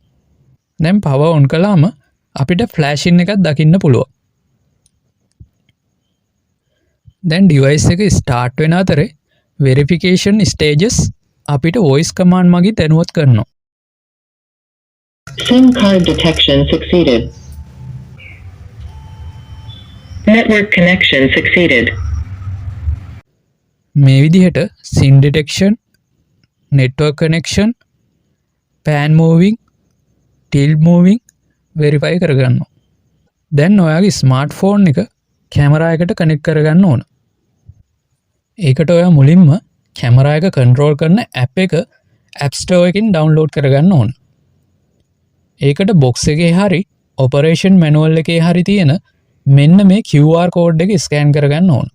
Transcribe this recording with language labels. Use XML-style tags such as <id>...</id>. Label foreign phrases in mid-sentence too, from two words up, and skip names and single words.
<si>දැන්</si> <en>power on</en> <si>කළාම අපිට flashing එකක් දකින්න පුළුවන්. දැන් device එක start වෙන අතරේ</si> <en>verification stages</en> <si>අපිට</si> <en>voice command</en> <si>මගින් දැනුවත් කරනවා.</si> <en>SIM card detection succeeded. Network connection succeeded.</en> <si>මේ විදිහට</si> <en>SIM detection, network connection, pan moving, tilt moving verify කරගන්නවා.</en> <si>දැන් ඔයාගේ smartphone එක කැමරා එකට connect කරගන්න ඕන. ඒකට ඔයා මුලින්ම කැමරා එක කන්ට්‍රෝල් කරන ඇප් එක App Store එකකින් ඩවුන්ලෝඩ් කරගන්න ඕන. ඒකට box එකේ හරි</si> <en>operation manual</en> <si>එකේ හරි තියෙන මෙන්න මේ</si> <en>QR code</en> <si>එක ස්කෑන් කරගන්න ඕන.</si>